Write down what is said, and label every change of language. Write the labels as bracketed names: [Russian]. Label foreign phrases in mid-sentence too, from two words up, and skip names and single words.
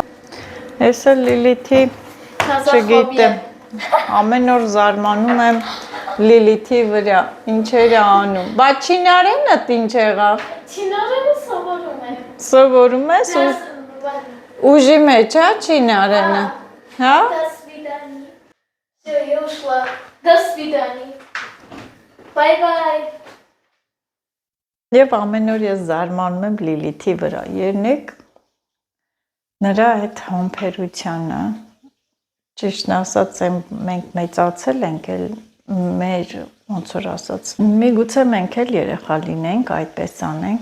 [Armenian] Էսը Լիլիթի, չգիտեմ, ամեն օր զարմանում եմ Լիլիթի վրա, ինչեր է անում։ Բա Չինարենդ ինչ եղավ։ Չինարենը սովորում եմ։ Սովորում ես ուժի մեջ է Չինարենը։ Հա? [Russian] До свидания. Всё, я ушла. До свидания. [English] Bye-bye. [Armenian] Եվ ամեն օր ես զարմանում եմ Լիլիթի վրա։ Ելնեք նրա այդ համբերությանը, ճիշտն ասած, մենք մեծացել ենք, մեր ոնց որ ասած, միգուցե մենք էլ երեխա լինենք, այդպես անենք,